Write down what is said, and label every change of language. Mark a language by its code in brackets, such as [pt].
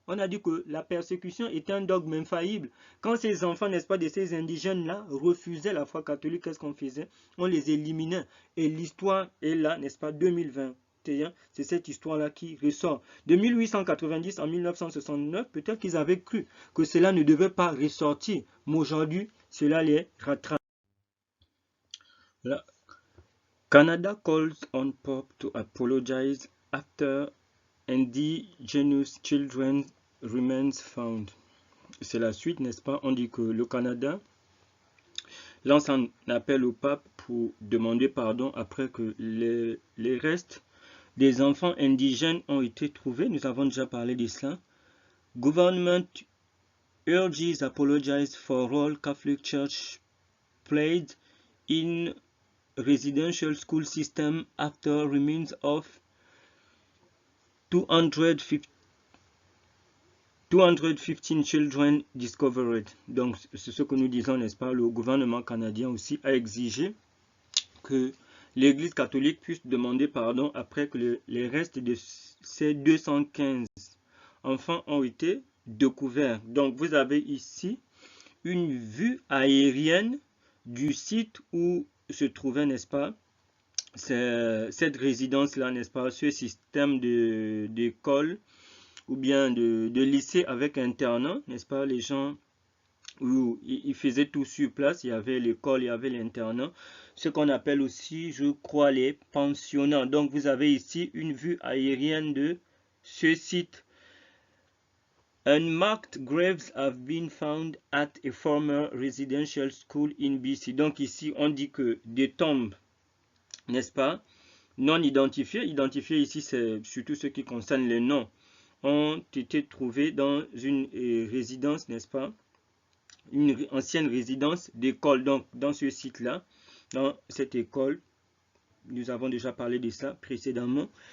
[fr] On a dit que la persécution était un dogme infaillible. Quand ces enfants, n'est-ce pas, de ces indigènes-là, refusaient la foi catholique, qu'est-ce qu'on faisait? On les éliminait. Et l'histoire est là, n'est-ce pas, 2021, c'est cette histoire-là qui ressort. De 1890 en 1969, peut-être qu'ils avaient cru que cela ne devait pas ressortir. Mais aujourd'hui, cela les rattrape. [en] Là, Canada calls on Pope to apologize after indigenous children's remains found. [fr] C'est la suite, n'est-ce pas? On dit que le Canada lance un appel au pape pour demander pardon après que les restes des enfants indigènes ont été trouvés. Nous avons déjà parlé de cela. [en] Government urges apologize for role Catholic Church played in residential school system after remains of 215 children discovered. [fr] Donc, c'est ce que nous disons, n'est-ce pas? Le gouvernement canadien aussi a exigé que l'Église catholique puisse demander pardon après que les restes de ces 215 enfants ont été découverts. Donc, vous avez ici une vue aérienne du site où se trouvait, n'est-ce pas, cette résidence-là, n'est-ce pas, ce système d'école ou bien de lycée avec internat, n'est-ce pas, les gens où ils faisaient tout sur place, il y avait l'école, il y avait l'internat, ce qu'on appelle aussi, je crois, les pensionnats. Donc vous avez ici une vue aérienne de ce site. [en] Unmarked graves have been found at a former residential school in BC. [fr] Donc ici, on dit que des tombes, n'est-ce pas, non identifiées. Identifiées ici, c'est surtout ce qui concerne les noms, ont été trouvés dans une résidence, n'est-ce pas, une ancienne résidence d'école. Donc dans ce site-là, dans cette école, nous avons déjà parlé de ça précédemment.